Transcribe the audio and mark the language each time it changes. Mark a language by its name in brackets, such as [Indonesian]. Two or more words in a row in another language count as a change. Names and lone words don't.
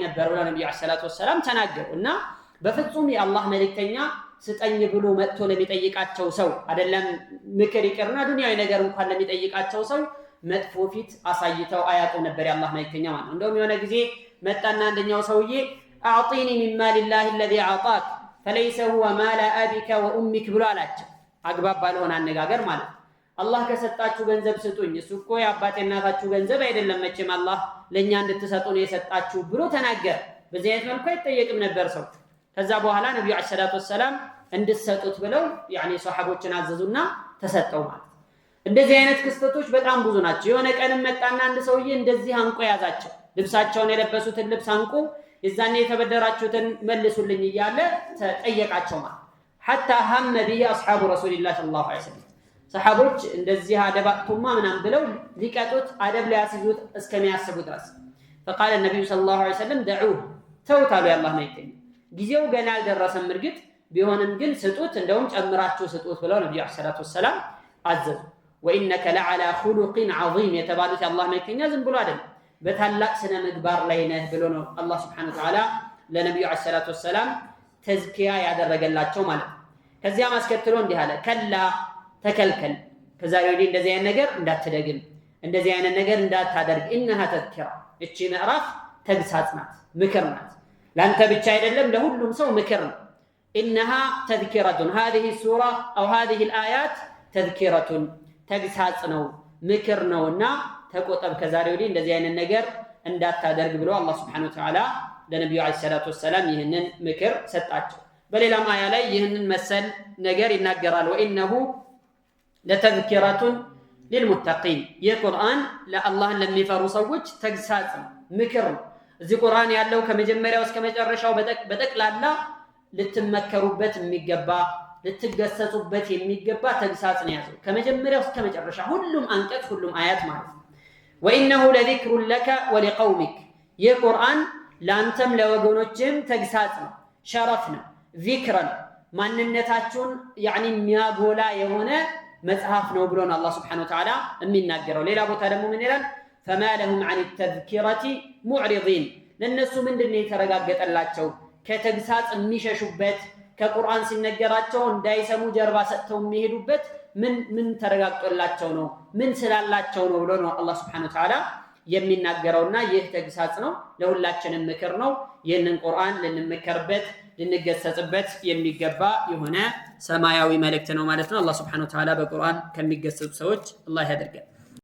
[Amharic] ነበር ብለው ነብዩ [Arabic] صلى الله عليه وسلم [Amharic] ተናገሩ። እና በፍጹም የአላህ መልእክተኛ ስጠኝ ብሎ መጥቶ ለሚጠይቃቸው ሰው አይደለም ምክር ይቅርና ዱንያዊ ነገር እንኳን ለሚጠይቃቸው ሰው መጥፎ ፊት አሳይተው አያውቁም ነበር የአላህ መልእክተኛ ማለት ነው። እንደውም የሆነ ጊዜ መጣና አንደኛው ሰውዬ [Arabic] أعطني من مال الله الذي اعطاك فليس هو مال ابيك وامك [Amharic] ብሎ አላቸው። አግባብ ባልሆነ አነጋገር ማለት አላህ ከሰጣችሁ ገንዘብ ስጡኝ፣ እሱ እኮ የአባቴ እናታችሁ ገንዘብ አይደለም መቼም አላህ ለኛ እንድትሰጡ ነው የሰጣችሁ ብሎ ተናገረ። በዚህ አይነት መልኩ አይጠየቅም ነበር ሰው። ከዛ በኋላ ነብዩ [Arabic] صلى الله عليه وسلم [Amharic] እንድትሰጡት ብለው ያኒ ሷሐቦችን አዘዙና ተሰጠው ማለት። እንደዚህ አይነት ክስተቶች በጣም ብዙ ናቸው። የሆነ ቀንም መጣና አንድ ሰውዬ እንደዚህ አንቆ ያዛቸው። ልብሳቸውን የለበሱትን ልብስ አንቆ የዛኔ የተበደራችሁትን መልሱልኝ እያለ ተጠየቃቸው ማለት [Arabic] حتى هم به اصحاب رسول الله صلى الله عليه وسلم [Amharic] ሰሃቦች እንደዚህ አደባቱማ ምናምን ብለው ሊቀጡት አደብ ሊያስይዙት እስከሚያስቡ ድረስ [Arabic] فقال النبي صلى الله عليه وسلم دعوه [Amharic] ተውታሉ ያላህ መልእክተኛ ጊዜው ገና አልደረሰም እርግጥ ቢሆንም ግን ስጡት እንደውም ጨምራችሁ ስጡት ብለው ነብዩ [Arabic] صلى الله عليه وسلم [Amharic] አዘዙ [Arabic] وانك لعلى خلق [Amharic] عظيم የተባሉት ያላህ መልእክተኛ ዝም ብሎ አይደለም በታላቅ ስነ ምግባር ላይ ነህ ብሎ ነው አላህ [Arabic] سبحانه وتعالى [Amharic] ለነብዩ [Arabic] صلى الله عليه وسلم [Amharic] ተዝኪያ ያደረገላቸው ማለት ከዚያም አስከትሎ እንዲህ አለ ከላ ተከልከል ከዛሬ ወዲህ እንደዚህ አይነት ነገር እንዳትደግም እንደዚህ አይነት ነገር እንዳታደርግ [Arabic] انها تذكره [Amharic] እቺ ምዕራፍ ተግሳጽ ናት ምክር ናት ላንተ ብቻ አይደለም ለሁሉም ሰው ምክር ነው [Arabic] انها تذكره هذه السوره او هذه الايات تذكره [Amharic] ተግሳጽ ነው ምክር ነውና ተቆጠብ ከዛሬ ወዲህ እንደዚህ አይነት ነገር እንዳታደርግ ብሎ አላህ [Arabic] سبحانه وتعالى [Amharic] ለነብዩ [Arabic] صلى الله عليه وسلم [Amharic] ይህንን ምክር ሰጣቸው በሌላም አያ ላይ ይህንን መሰል ነገር ይናገራል ወኢነሁ [Arabic] لتذكرة للمتقين [Amharic] የቁርአን ለአላህን ለሚፈሩ ሰዎች ተግሳጽ ነው ምክር ነው እዚህ ቁርአን ያለው ከመጀመሪያው እስከ መጨረሻው በጠቅላላ ልትመከሩበት የሚገባ ልትገሰጹበት የሚገባ ተግሳጽ ነው ያዘው ከመጀመሪያው እስከ መጨረሻ ሁሉም አንቀጽ ሁሉም አያት ማለት ነው [Arabic] وانه لذكر لك ولقومك [Amharic] የቁርአን ላንተም ለወገኖችም ተግሳጽ ነው ሸረፍ ነው ዚክረን ማንነታችሁን يعني የሚያጎላ የሆነ መጽሐፍ ነው ብሎን አላህ [Arabic] سبحانه وتعالى [Amharic] የሚናገረው ሌላ ቦታ ደግሞ ምን ይላል [Arabic] فما لهم عن التذكرة معرضين [Amharic] ለነሱ ምንድነው የተረጋገጠላቸው ከተግሳጽ የሚሸሹበት ከቁርአን ሲነገራቸው እንዳይሰሙ ጀርባ ሰጥተው የሚሄዱበት ምን ተረጋግጦላቸው ነው ምን ስላላቸው ነው ብሎ ነው አላህ [Arabic] سبحانه وتعالى [Amharic] የሚናገረውና ይህ ተግሳጽ ነው ለሁላችንም ምክር ነው ይህንን ቁርአን ልንመከርበት ልንገሰጽበት የሚገባ የሆነ ሰማያዊ መልእክት ነው ማለት ነው አላህ [Arabic] سبحانه وتعالى [Amharic] በቁርአን ከሚገሰጹ ሰዎች አላህ ያደርገን